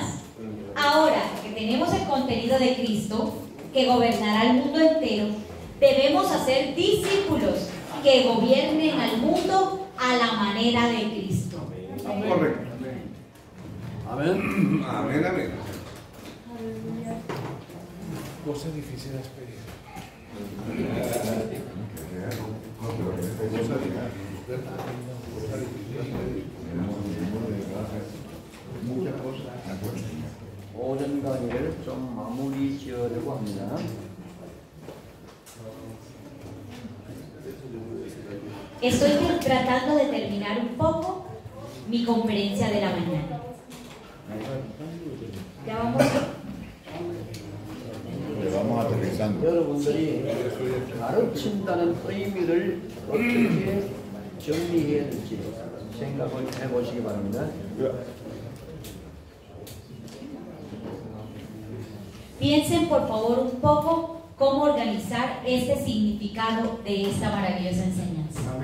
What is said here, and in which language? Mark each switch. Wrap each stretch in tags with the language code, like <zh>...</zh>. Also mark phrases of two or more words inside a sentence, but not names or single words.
<es>Ahora que tenemos el contenido de Cristo que gobernará el mundo entero, debemos hacer discípulos que gobiernen al mundo a la manera de Cristo. Correcto. Amén. Amén, amén. Cosas difíciles de pedir.</es> <ko>오전 강의를 좀 마무리 지으려고 합니다.</ko> <es>Estoy tratando de terminar un poco mi conferencia de la mañana. Ya vamos. vamos aterrizando.</es> <ko>여러분들이 가르친다는 의미를 어떻게 정리해야 될지 생각을 해보시기 바랍니다.</ko> <es>Piensen por favor un poco cómo organizar este significado de esta maravillosa enseñanza.</es>